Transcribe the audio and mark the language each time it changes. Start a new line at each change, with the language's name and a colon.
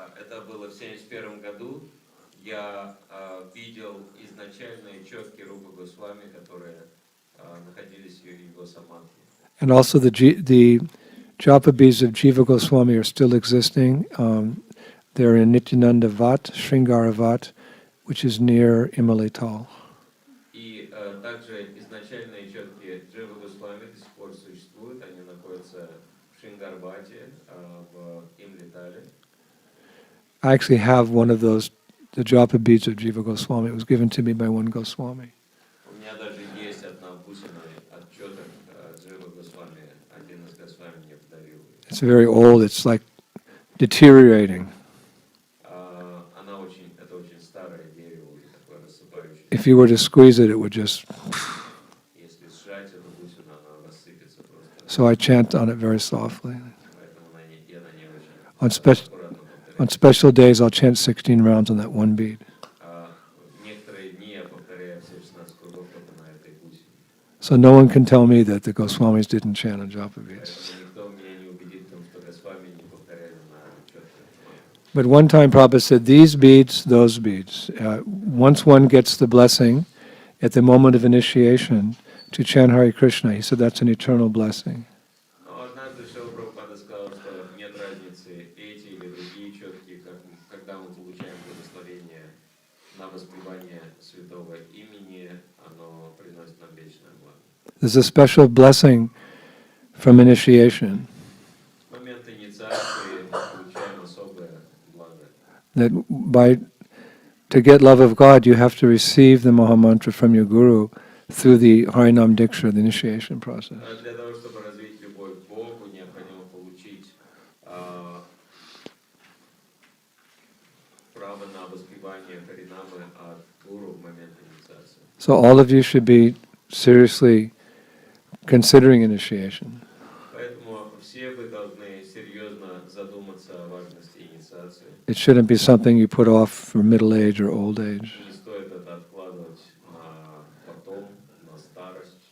Russian: это было в 1971 году, я видел изначальные четки Рупы Госвами, которые находились в его самадхи.
English: And also the japa beads of Jiva Goswami are still existing. They're in Nityananda Vat, Sringara Vat, which is near Imalital.
Russian: И также изначальные четки Джива Госвами до сих пор существуют, они находятся в Шингарбате, в Имлитале.
English: I actually have one of those, the japa beads of Jiva Goswami. It was given to me by one Goswami.
Russian: У меня даже есть одна бусина от четок Джива Госвами, один из Госвами мне подарил.
English: It's very old. It's like deteriorating.
Russian: Это очень старое дерево, такое рассыпающееся.
English: If you were to squeeze it, it would just...
Russian: Если сжать эту бусину, она рассыпется просто.
English: So I chant on it very softly.
Russian: Поэтому я на ней очень
English: On
Russian: аккуратно
English: On
Russian: повторяю.
English: special days, I'll chant 16 rounds on that one bead.
Russian: В некоторые дни я повторяю все 16 кругов только на этой бусине.
English: So no one can tell me that the Goswamis didn't chant on japa beads.
Russian: Поэтому никто меня не убедит в том, что Госвами не повторяли на четках.
English: But one time Prabhupada said, these beads, those beads. Once one gets the blessing at the moment of initiation to chant Hare Krishna, he said that's an eternal blessing.
Russian: Но однажды Шрила Прабхупада сказал, что нет разницы, эти или другие четки, когда мы получаем благословение на воспевание святого имени, оно приносит нам вечное благо.
English: There's a special blessing from initiation
Russian: В момент инициации мы получаем особое благо.
English: that to get love of God, you have to receive the Maha Mantra from your Guru through the Harinam Diksha, the initiation process.
Russian: Для того, чтобы развить любовь к Богу, необходимо получить право на воспевание Харинамы от Гуру в момент инициации.
English: So all of you should be seriously considering initiation.
Russian: Поэтому все вы должны серьезно задуматься о важности инициации.
English: It shouldn't be something you put off for middle age or old age.
Russian: Не стоит это откладывать на потом, на старость.